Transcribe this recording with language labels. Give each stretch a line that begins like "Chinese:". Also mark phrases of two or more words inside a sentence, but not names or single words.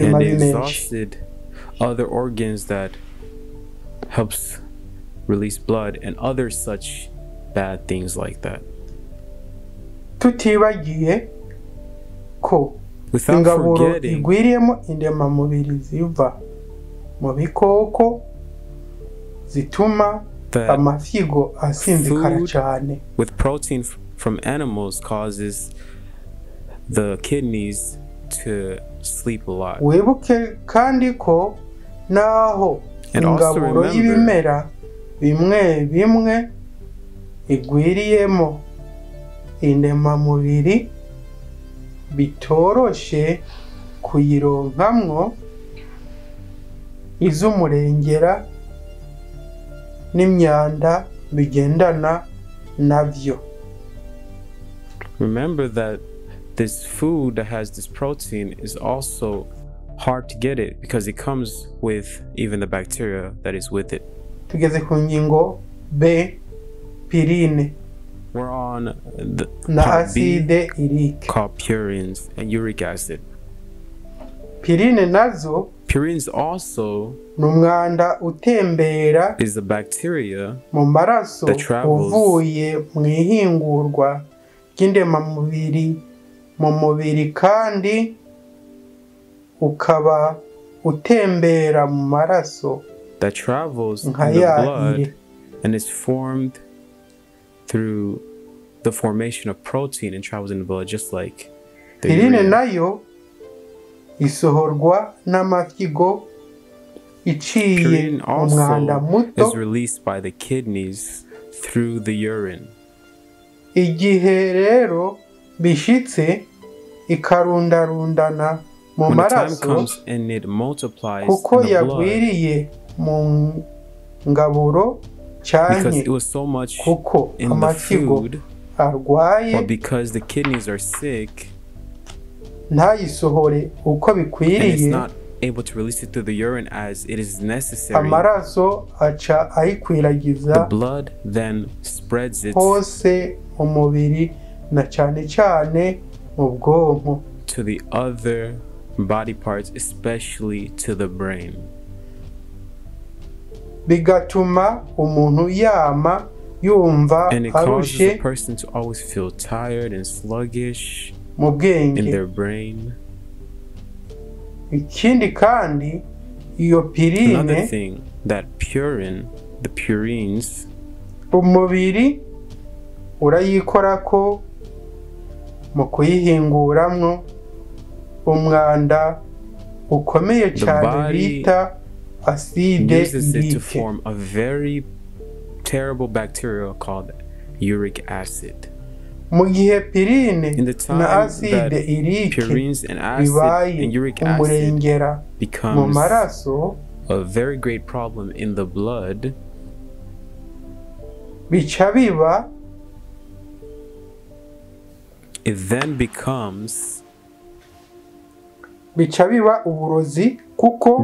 English: and
Rundi: mabi menshi.
English: exhausted other organs that helps release blood and other such bad things like that.
Rundi: Tutibagiye ko
English: Without
Rundi: ingaburo
English: forgetting
Rundi: igwiriyemo indemamubiri ziva mu bikoko zituma
English: that
Rundi: amafigo asinzikara
English: food
Rundi: cyane,
English: with protein from animals causes the kidneys to sleep a lot.
Rundi: wibuke kandi ko naho
English: And also
Rundi: ingaburo
English: remember
Rundi: y'ibimera bimwe bimwe igwiriyemo indemamubiri bitoroshe kuyironkamwo iz'umurengera n'imyanda bigendana navyo.
English: Remember that this food that has this protein is also hard to get it because it comes with even the bacteria that is with it.
Rundi: Tugeze ku ngingo B, pirine
English: We're on the
Rundi: na
English: part B
French: acide urique.
English: called purines and uric acid.
Rundi: Pirine nazo
English: Purines also
Rundi: n'umwanda utembera
English: is a bacteria
Rundi: mu maraso
English: that travels
Rundi: uvuye mu ihingurwa ry'indemamubiri mu mubiri kandi ukaba utembera mu maraso
English: that travels in
Rundi: nka
English: the
Rundi: ya
English: blood
Rundi: ire.
English: and is formed through the formation of protein and travels in the blood just like the
Rundi: Pirine
English: urea.
Rundi: nayo isohorwa n'amafigo iciye
English: Purine
Rundi: mu mwanda
English: also
Rundi: muto
English: is released by the kidneys through the urine.
Rundi: igihe rero bishitse ikarundarundana mu
English: When the time
Rundi: maraso
English: comes and it multiplies
Rundi: kuko
English: in the blood,
Rundi: yagwiriye mu ngaburo
English: because
Rundi: cyane
English: it was so much
Rundi: kuko
English: in the
Rundi: amafigo
English: food,
Rundi: arwaye
English: or because the kidneys are sick
Rundi: ntayisohore uko
English: and it's
Rundi: bikwiriye,
English: not able to release it through the urine as it is necessary,
Rundi: amaraso aca
English: the
Rundi: ayikwiragiza
English: blood then spreads it
Rundi: hose mu mubiri na cyane cyane mu bwonko,
English: to the other body parts, especially to the brain.
Rundi: bigatuma umuntu yumva
English: And it causes
Rundi: arushe
English: a person to always feel tired and sluggish
Rundi: mu
English: in
Rundi: bwenge.
English: their brain.
Rundi: Ikindi kandi iyo
English: Another
Rundi: pirine
English: thing, that the purines,
Rundi: umubiri urayikorako mu kuyihinguramwo umwanda ukomeye
English: the
Rundi: cyane
English: body
Rundi: bita acide
English: uses it to
French: urique.
English: form a very terrible bacteria called uric acid.
Rundi: Mu gihe pirine
English: In the
Rundi: na
English: time that
French: acide urique
English: purines and acid
Rundi: bibaye
English: and uric acid
Rundi: umurengera mu
English: becomes
Rundi: maraso,
English: a very great problem in the blood,
Rundi: bica biba
English: it then becomes
Rundi: uburozi kuko